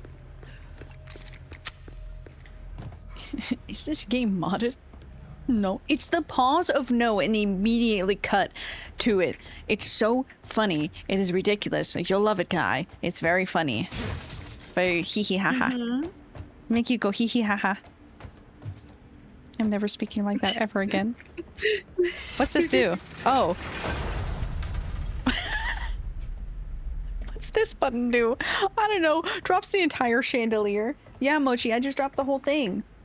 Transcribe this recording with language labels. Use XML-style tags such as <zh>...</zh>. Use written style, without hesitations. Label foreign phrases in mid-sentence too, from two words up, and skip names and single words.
<en>Is this game modded? No. It's the pause of no and immediately cut to it. It's so funny. It is ridiculous. You'll love it, guy. It's very funny. Very hee hee ha ha. Make you go hee hee ha ha. I'm never speaking like that ever again. What's this do? Oh. What's this button do? I don't know. Drops the entire chandelier. Yeah, Mochi, I just dropped the whole thing.</en>